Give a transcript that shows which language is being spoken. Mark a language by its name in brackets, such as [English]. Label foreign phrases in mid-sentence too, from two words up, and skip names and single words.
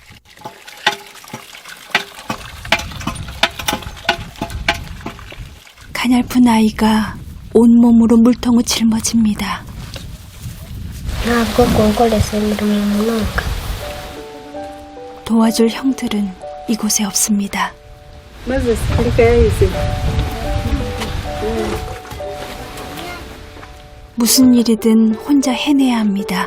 [Korean] 가냘픈 아이가 온몸으로 물통을 짊어집니다. 도와줄 형들은 이곳에 없습니다. [Kinyarwanda] maze ariko yahise. [Korean] 무슨 일이든 혼자 해내야 합니다.